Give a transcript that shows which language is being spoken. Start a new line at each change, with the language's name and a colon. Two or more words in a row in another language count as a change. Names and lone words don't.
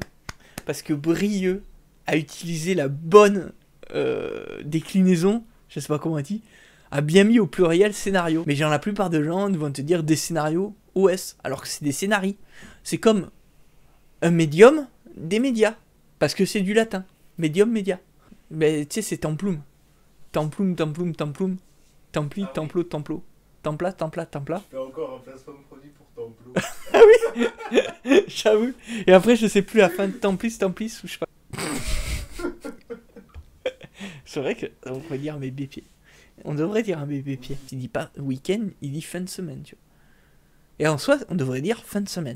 French: Parce que Brieux a utilisé la bonne déclinaison, je sais pas comment on dit, a bien mis au pluriel scénario. Mais genre la plupart des gens vont te dire des scénarios OS, alors que c'est des scénarii. C'est comme un médium, des médias. Parce que c'est du latin. Médium, média. Mais tu sais, c'est templum.
Latin: Templum, templum, templum. Templi, templo, templo. Templa, templa, templa.
French: Je fais encore un placement de produit pour Templo. Ah oui. J'avoue. Et après, je sais plus la fin de
Latin: Templis, Templis,
French: ou je sais pas. C'est vrai qu'on pourrait dire un bébé pied. On devrait dire un bébé pied. Il dit pas week-end, il dit fin de semaine, tu vois. Et en soi, on devrait dire fin de semaine.